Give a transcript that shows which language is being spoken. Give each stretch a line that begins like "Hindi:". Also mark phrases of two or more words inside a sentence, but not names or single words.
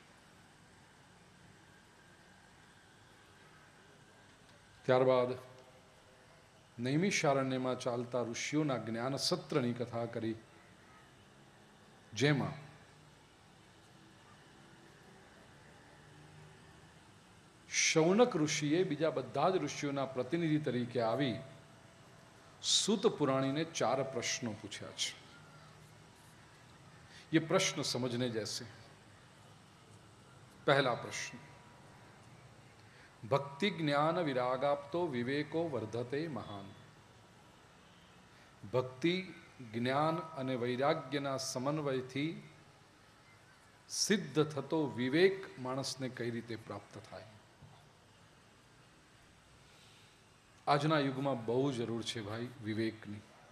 Gujarati: ત્યારબાદ નૈમિષારણ્યમાં ચાલતા ઋષિઓના જ્ઞાન સત્રની કથા કરી, જેમાં શૌનક ઋષિએ બીજા બધા જ ઋષિઓના પ્રતિનિધિ તરીકે આવી
Hindi: सूत पुराणी ने 4 प्रश्नों पूछा है. ये प्रश्न समझने जैसे. पहला प्रश्न,
Sanskrit: भक्ति ज्ञान विरागाप्तो विवेको वर्धते महान.
Gujarati: ભક્તિ, જ્ઞાન અને વૈરાગ્યના સમન્વયથી સિદ્ધ થતો વિવેક માણસને કઈ રીતે પ્રાપ્ત થાય. આજના યુગમાં બહુ જરૂર છે ભાઈ વિવેકની.